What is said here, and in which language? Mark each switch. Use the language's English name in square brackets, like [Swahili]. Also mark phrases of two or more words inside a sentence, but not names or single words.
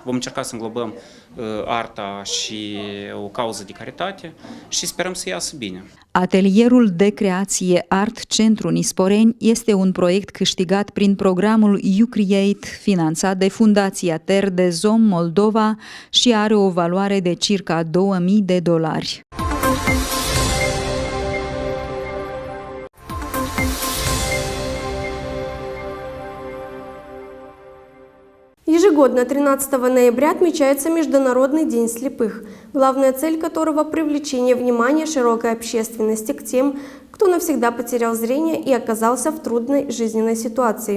[Romanian] Vom încerca să înglobăm arta și o cauză de caritate și sperăm să iasă bine. Atelierul de creație Art Centru Nisporeni este un proiect câștigat prin programul YouCreate, finanțat de Fundația Ter de Zom Moldova și are o valoare de circa $2000. [Russian] Ежегодно 13 ноября отмечается Международный день слепых, главная цель которого – привлечение внимания широкой общественности к тем, кто навсегда потерял зрение и оказался в трудной жизненной ситуации.